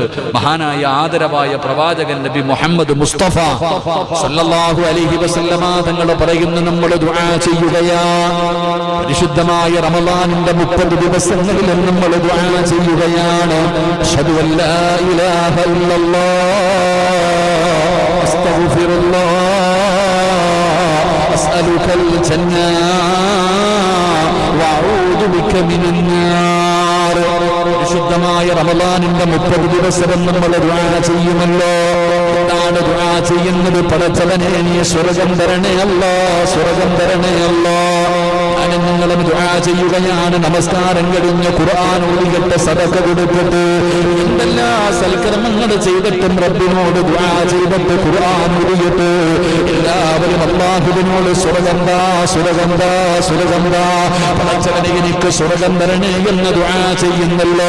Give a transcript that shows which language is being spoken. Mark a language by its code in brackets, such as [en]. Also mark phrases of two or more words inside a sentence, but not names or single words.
[ml] മഹാനായ ആദരവായ പ്രവാചകൻ നബി മുഹമ്മദ് മുസ്തഫ [ar] صلى الله عليه وسلم [ml] തങ്ങൾ പറയുന്നു, നമ്മൾ ദുആ ചെയ്യുകയാണ്. പരിശുദ്ധമായ റമളാനിന്റെ 30 ദിവസങ്ങളിൽ നമ്മൾ ദുആ ചെയ്യുകയാണ്. [ar] أشهد أن لا إله إلا الله أستغفر الله أسألك الجنة وأعوذ بك من النار. [ml] വിശുദ്ധമായ റമളാനിന്റെ 30 ദിവസം നമ്മൾ ദുആ ചെയ്യുമല്ലോ. എന്താണ് ദുആ ചെയ്യുന്നത്? പടച്ചവനെ നീ സ്വർഗ്ഗം തരണേ അല്ലാഹ്, സ്വർഗ്ഗം തരണേ അല്ലാഹ്. നിങ്ങളും ദുആ ചെയ്യുകയാണ്. നമസ്കാരം കഴിഞ്ഞ് ഖുർആൻ ഓതിയിട്ട് സദഖ കൊടുത്തിട്ട് എന്തെല്ലാ സൽക്കർമ്മങ്ങൾ ചെയ്തിട്ടും റബ്ബിനോട് ദുആ ചെയ്തിട്ട് ഖുർആൻ ഓതിയിട്ട് എല്ലാവരും അല്ലാഹുവിനോട് സ്വർഗ്ഗം താ, സ്വർഗ്ഗം താ, സ്വർഗ്ഗം താ, പടച്ചവനെ എനിക്ക് സ്വർഗ്ഗം തരണേ എന്ന് ദുആ ചെയ്യുന്നല്ലോ.